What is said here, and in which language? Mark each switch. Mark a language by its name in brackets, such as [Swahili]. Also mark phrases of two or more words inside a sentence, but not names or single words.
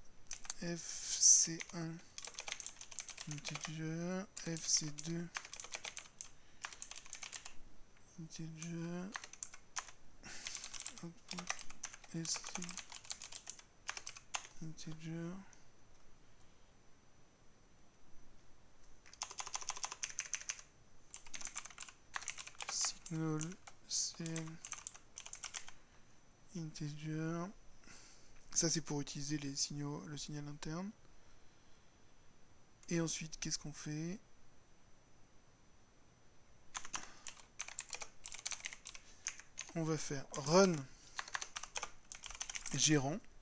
[English] FC1, integer, FC2, integer, output ST, integer, signal CL, integer. [French] Ça c'est pour utiliser les signaux, le signal interne. Et ensuite, qu'est-ce qu'on fait? On va faire run gérant.